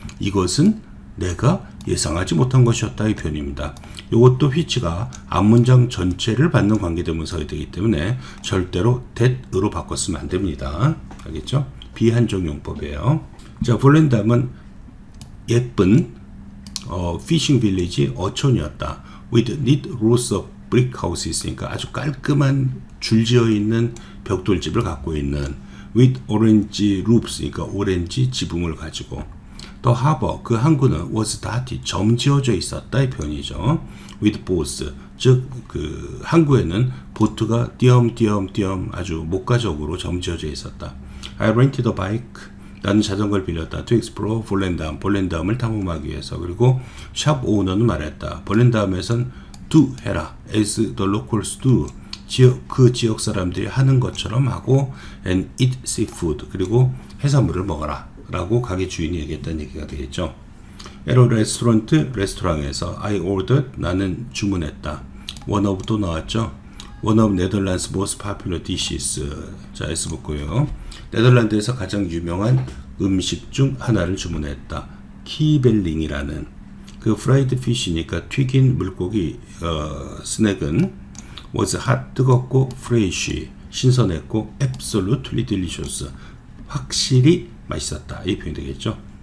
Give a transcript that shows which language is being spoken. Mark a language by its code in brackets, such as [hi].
[ko] 이것은 내가 예상하지 못한 것이었다 이 표현입니다. 이것도 which가 앞문장 전체를 받는 관계대명사가 되기 때문에 절대로 that으로 바꿨으면 안 됩니다. 알겠죠? 비한정용법이에요. 자, 볼렌담은 예쁜 피싱 빌리지 어촌이었다. [en] with neat rows of brick houses. [ko] 그러니까 아주 깔끔한 줄지어 있는 벽돌집을 갖고 있는 with orange roofs. 그러니까 오렌지 지붕을 가지고. 더 하버, 그 항구는 was dotted, 점지어져 있었다 이 표현이죠. with boats, 즉 그 항구에는 보트가 띄엄띄엄 아주 목가적으로 점지어져 있었다. [en] I rented a bike, [ko] 나는 자전거를 빌렸다. to explore 볼렌담, 볼렌담을 탐험하기 위해서. 그리고 샵 오너는 말했다. 볼렌담에선 do 해라, [en] as the locals do, [ko] 그 지역 사람들이 하는 것처럼 하고 [en] and eat seafood, [ko] 그리고 해산물을 먹어라 라고 가게 주인이 얘기했다는 얘기가 되겠죠. 에로 레스토랑에서 [en] I ordered, [ko] 나는 주문했다. one of 또 나왔죠. [en] one of Netherlands most popular dishes. [ko] 자, S 붙고요. 네덜란드에서 가장 유명한 음식 중 하나를 주문했다. 키벨링이라는 그 프라이드 피쉬니까 튀긴 물고기 스낵은 [en] was hot, [ko] 뜨겁고 fresh, 신선했고 [en] absolutely delicious, [ko] 확실히 맛있었다 이 표현이 되겠죠.